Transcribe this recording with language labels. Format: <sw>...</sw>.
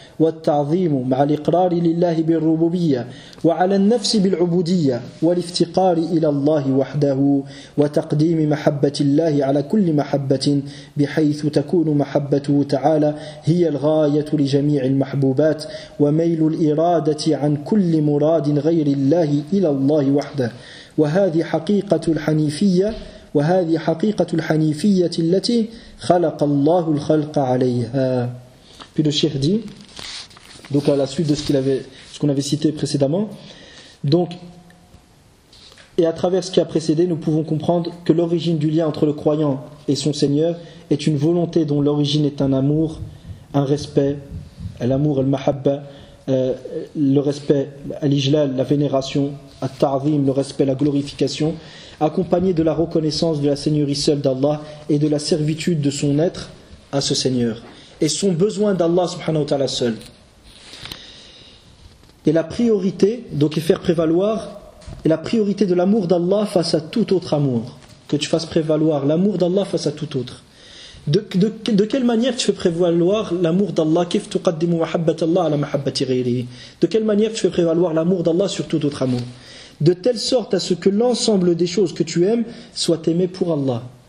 <ar>والتعظيم مع الإقرار لله بالربوبية وعلى النفس بالعبودية والافتقار إلى الله وحده وتقديم محبة الله على كل محبة بحيث تكون محبته تعالى هي الغاية لجميع المحبوبات وميل الإرادة عن كل مراد غير الله إلى الله وحده وهذه حقيقة الحنيفية وهذه حقيقة الحنيفية التي خلق الله الخلق عليها.</ar> <fr>Puis le Cheikh dit, donc à la suite de ce qu'on avait cité précédemment, donc et à travers ce qui a précédé, nous pouvons comprendre que l'origine du lien entre le croyant et son Seigneur est une volonté dont l'origine est un amour, un respect, l'amour, le mahabba, le respect, l'ijlal, la vénération, at-ta'zim, le respect, la glorification, accompagné de la reconnaissance de la seigneurie seule d'Allah et de la servitude de son être à ce Seigneur et son besoin d'Allah subhanahu wa ta'ala seul. Et la priorité, donc, est faire prévaloir et la priorité de l'amour d'Allah face à tout autre amour. Que tu fasses prévaloir l'amour d'Allah face à tout autre. De quelle manière tu fais prévaloir l'amour d'Allah?</fr> <ar>كيف تقدم محبة الله على محبة غيره?</ar> <fr>De quelle manière tu fais prévaloir l'amour d'Allah sur tout autre amour? De telle sorte à ce que l'ensemble des choses que tu aimes soient aimées pour Allah.</fr>